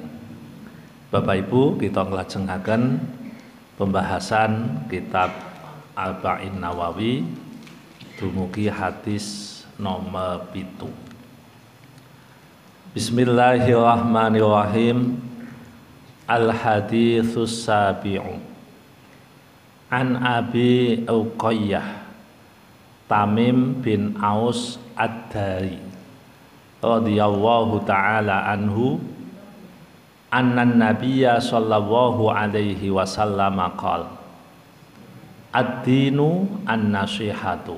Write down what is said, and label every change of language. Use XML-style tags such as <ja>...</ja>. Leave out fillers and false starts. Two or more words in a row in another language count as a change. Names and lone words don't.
<jv>Bapak Ibu, kita nglajengaken pembahasan kitab Arba'in Nawawi dumugi hadis nomor 7.</jv> <ar>Bismillahirrahmanirrahim. الحديث السابع عن أبي رقية تميم بن أوس الداري رضي الله تعالى عنه أن النبي صلى الله عليه وسلم قال الدين النصيحة.</ar>